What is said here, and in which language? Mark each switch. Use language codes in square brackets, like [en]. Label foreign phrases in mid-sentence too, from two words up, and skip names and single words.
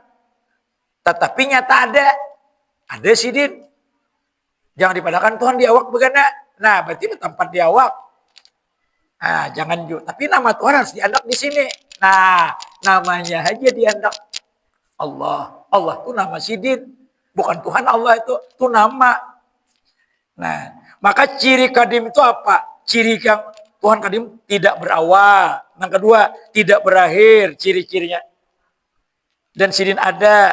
[bjn] Tetapi nyata ada. Ada sidin. Jangan dipadakan Tuhan di awak begana. Nah, berarti bertempat di awak. Nah, jangan juga. Tapi nama Tuhan harus diandak di sini. Nah, namanya aja diandak Allah. Allah itu nama sidin. [id] Bukan Tuhan Allah itu nama. Nah, maka ciri kadim itu apa? Ciri yang Tuhan kadim tidak berawal. Yang kedua, tidak berakhir ciri-cirinya. [bjn] Dan sidin ada.